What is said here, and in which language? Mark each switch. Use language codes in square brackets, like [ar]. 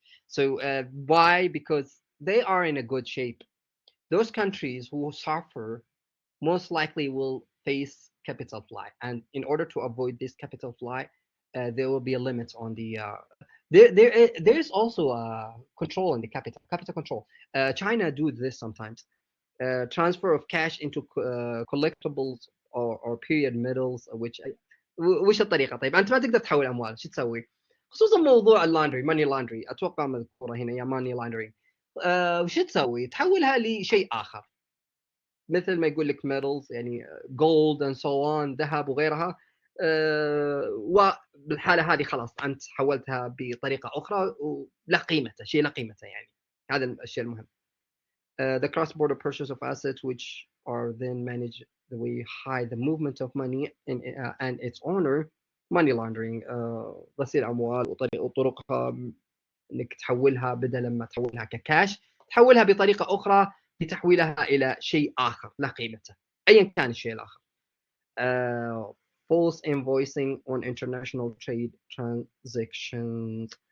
[en] So why? Because they are in a good shape. Those countries who suffer most likely will face capital flight, and in order to avoid this capital flight, there will be a limit on the. There is also a control in the capital control. China do this sometimes. Transfer of cash into collectibles or period metals [ar] وش الطريقه؟ طيب انت ما تقدر تحول اموال، شو تسوي؟ خصوصا موضوع اللاندري، ماني لاندري اتوقع مذكوره هنا يا ماني لاندري. وش تسوي؟ تحولها لشيء اخر، مثل ما يقول لك ميتالز يعني جولد اند سو اون، ذهب وغيرها. وبالحاله هذه خلاص انت حولتها بطريقه اخرى ولا قيمته، شيء لا قيمته يعني. هذا الشيء المهم. [en] The cross-border purchase of assets, which are then managed the way you hide the movement of money and its owner, money laundering. [ar] غسيل أموال وطرقها إنك تحولها بدل ما تحولها ككاش، تحولها بطريقة أخرى لتحويلها إلى شيء آخر لا قيمته أيا كان الشيء الآخر. [en] False invoicing on international trade transactions.